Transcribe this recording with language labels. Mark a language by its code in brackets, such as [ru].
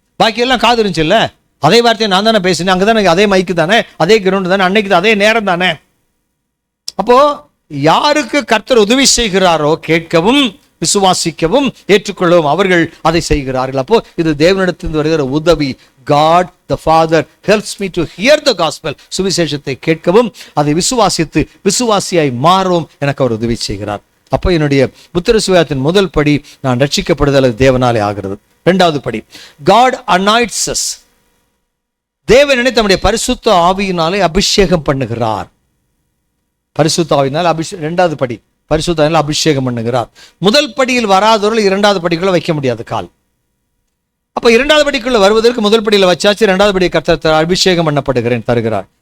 [ta] பாக்கி எல்லாம் காது இருந்துச்சு இல்ல, அதே வார்த்தையை நான் தானே பேசினேன், அங்கதானே அதே மைக்கு தானே, அதே கிரவுண்ட் தானே, அன்னைக்கு அதே நேரம் தானே. அப்போ யாருக்கு கர்த்தர் உதவி செய்கிறாரோ கேட்கவும் விசுவாசிக்கவும் ஏற்றுக்கொள்ளவும் அவர்கள் அதை செய்கிறார்கள். அப்போ இது தேவனிடத்திலிருந்து வருகிற உதவி. [en] God the Father helps me to hear the gospel. [ta] சுவிசேஷத்தை கேட்கவும் அதை விசுவாசித்து விசுவாசியாய் மாறவும் எனக்கு அவர் உதவி செய்கிறார். அப்போ என்னுடைய புத்திர சுவிசேஷத்தின் முதல் படி நான் ரட்சிக்கப்படுதல் தேவனாலே ஆகிறது. இரண்டாவது படி, [en] God anoints us. [ta] தேவனை தம்முடைய பரிசுத்த ஆவியினாலே அபிஷேகம் பண்ணுகிறார். பரிசுத்த ஆவியினால் இரண்டாவது படி, பரிசுத்த ஆவியினால் அபிஷேகம் பண்ணுகிறார். முதல் படியில் வராதவர்கள் இரண்டாவது படிக்குள்ள வைக்க முடியாது கால். அப்ப இரண்டாவது படிக்குள்ள வருவதற்கு முதல் படியில் வச்சாச்சு, இரண்டாவது படி கர்த்தர் அபிஷேகம் பண்ணப்படுகிறேன் தருகிறார்.